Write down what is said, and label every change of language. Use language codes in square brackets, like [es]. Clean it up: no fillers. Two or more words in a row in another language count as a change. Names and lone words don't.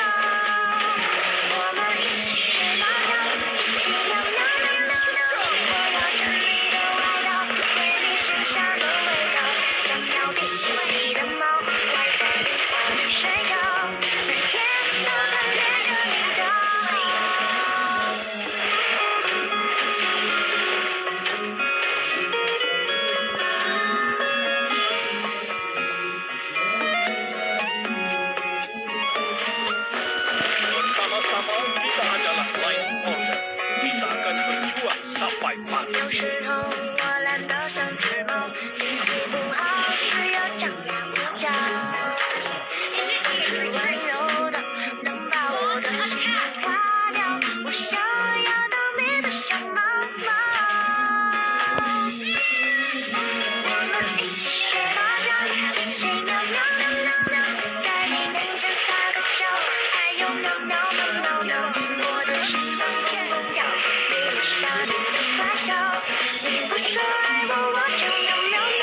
[zh] 我们一起睡猫觉，一起喵喵喵喵喵，我要穿你的外套，对你身上的味道，想要变成你的猫，赖在你怀里睡觉，每天都贪恋着你的好。 [ms] Sama-sama kita adalah [en] life partner. [ms] Kita akan berjuang sampai mati. [zh] 有时候我懒得像只猫，脾气不好，是要张牙舞爪，你总是温柔的，能把我的心融化掉，我想要当你的小猫猫。我们一起睡猫觉，一起喵喵喵喵喵，在你面前撒个娇，哎呦喵喵喵喵喵，我的心脏砰砰跳，你的傻你的坏笑，你不说爱我我就喵喵喵。